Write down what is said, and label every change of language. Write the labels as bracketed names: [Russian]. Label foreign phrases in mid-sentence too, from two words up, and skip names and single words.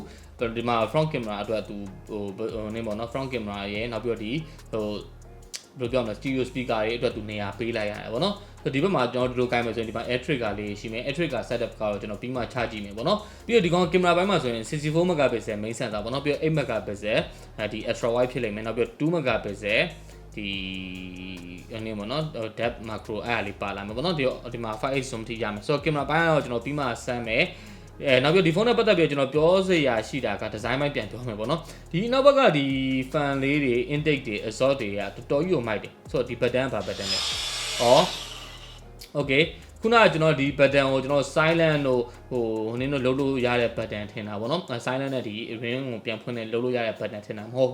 [Burmese] ဒီမှာ [English] front camera [Burmese] အတွက်သူဟိုနေပေါ့နော် [English] front camera [Burmese] ရဲ့နောက်ပြီးတော့ဒီဟိုဘယ်လိုပြောမလဲ [English] stereo speaker [Burmese] တွေအတွက်သူနေရာပေးလိုက်ရတယ်ဗောနော်ဆိုဒီဘက်မှာကျွန်တော်ဒီလိုကိုင်းမယ်ဆိုရင်ဒီမှာ [English] air trigger [Burmese] လေးရှိ မယ် [English] air trigger setup [Burmese] ကတော့ကျွန်တော်ပြီးမှချကြည့်မယ်ဗောနော်ပြီးတော့ဒီကောင် camera ဘက်မှာဆိုရင်64 [English] megapixel main sensor [Burmese] ဗောနော်ပြီးတော့8 megapixel ဒီ [English] extra wide [Burmese] ဖြစ်လိမ့်မယ်နောက်ပြီးတော့2 megapixel ဒီအနေမနော် [English] depth macro [Burmese] အဲ့အလေးပါလာမယ်ဗောနော်ဒီမှာ 5x zoom ထိရမယ်ဆိုတော့ camera ဘက်ကတော့ကျွန်တော်ပြီးမှဆန်းမယ်နောက်ပြီးဒီဖုန်းနဲ့ပတ်သက်ပြီးကျွန်တော်ပြောစရာရှိတာကဒီဇိုင်းပိုင်းပြန်ပြောမယ်ပေါ့နော်ဒီနောက်ဘက်ကဒီ fan လေးတွေ intake တွေ exhaust တွေကတော်တော်ကြီးကိုမိုက်တယ်ဆိုတော့ဒီ button ဘာ button လဲ okay ခုနကကျွန်တော်ဒီ button ကိုကျွန်တော် silent တို့နင်းတို့လုပ်လို့ရတဲ့ button ထင်တာပေါ့နော် silent နဲ့ဒီ ring ကိုပြန်ဖွင့်နေလုပ်လို့ရတဲ့ button ထင်တာမဟုတ်